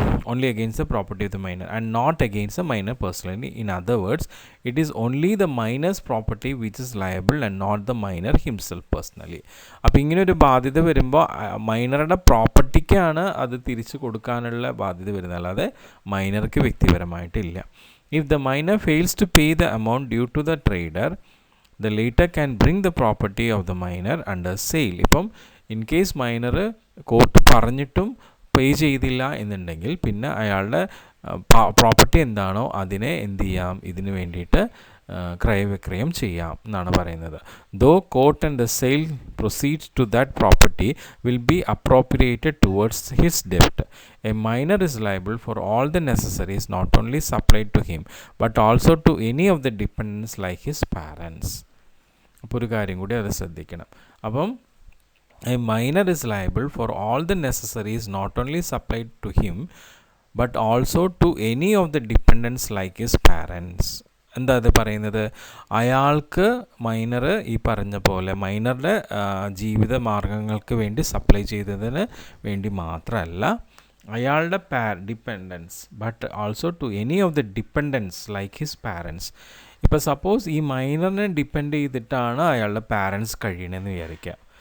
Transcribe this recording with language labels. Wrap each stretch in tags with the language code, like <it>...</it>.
<en>Only against the property of the minor and not against the minor personally. In other words, it is only the minor's property which is liable and not the minor himself personally.</en> <ml>അപ്പോൾ ഇങ്ങനെ ഒരു ബാധ്യത വരുമ്പോൾ മൈനറുടെ പ്രോപ്പർട്ടിക്കാണ് അത് തിരിച്ചു കൊടുക്കാനുള്ള ബാധ്യത വരുന്നത്, അല്ലാതെ മൈനർക്ക് വ്യക്തിപരമായിട്ടില്ല.</ml> <en>If the minor fails to pay the amount due to the trader, the latter can bring the property of the minor under sale.</en> <ml>ഇപ്പം ഇൻ കേസ് മൈനർ കോർട്ട് പറഞ്ഞിട്ടും പേ ചെയ്തില്ല എന്നുണ്ടെങ്കിൽ പിന്നെ അയാളുടെ പ്രോപ്പർട്ടി എന്താണോ അതിനെ എന്ത് ചെയ്യാം, ഇതിന് വേണ്ടിയിട്ട് ക്രയവിക്രയം ചെയ്യാം എന്നാണ് പറയുന്നത്.</ml> <en>Though court and the sale proceeds to that property will be appropriated towards his ഡെപ്റ്റ്. A minor is liable for all the necessaries not only supplied to him but also to any of the dependence like his parents.</en> <ml>അപ്പോൾ ഒരു കാര്യം കൂടി അത് ശ്രദ്ധിക്കണം.</ml> <en>അപ്പം a minor is liable for all the necessaries not only supplied to him but also to any of the dependents like his parents.</en> <ml>എന്താ അത് പറയുന്നത്? അയാൾക്ക് മൈനർ ഈ പറഞ്ഞ പോലെ മൈനറുടെ ജീവിത മാർഗങ്ങൾക്ക് വേണ്ടി സപ്ലൈ ചെയ്തതിന് വേണ്ടി മാത്രമല്ല, അയാളുടെ dependence</ml> <en>But also to any of the dependents like his parents.</en> <ml>ഇപ്പോൾ സപ്പോസ് ഈ മൈനറിനെ ഡിപ്പെൻഡ് ചെയ്തിട്ടാണ് അയാളുടെ പാരൻസ് കഴിയണമെന്ന് വിചാരിക്കുക.</ml>